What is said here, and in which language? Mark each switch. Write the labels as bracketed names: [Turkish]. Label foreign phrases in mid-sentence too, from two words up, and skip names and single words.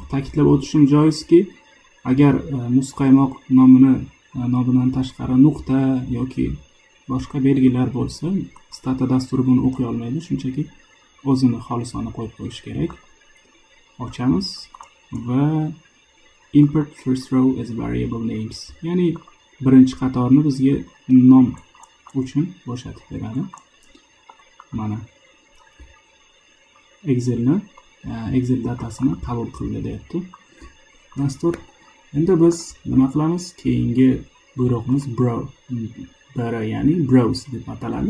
[Uzbek] Ta'kidlab o'tishim joizki, agar muzqaymoq nomidan tashqari nuqta yoki boshqa belgilar bo'lsa, Stata dasturi buni o'qiy olmaydi, shunchaki o'zini xolisona qo'yib qo'yish kerak. Ochamiz va [English] import first row as variable names, [Uzbek] ya'ni birinchi qatorni bizga nom uchun bo'shatib beradi. Mana Excel datasini qabul qildi deyapti dastur. Endi biz nima qilamiz? Keyingi buyruqimiz ya'ni browse deb ataladi.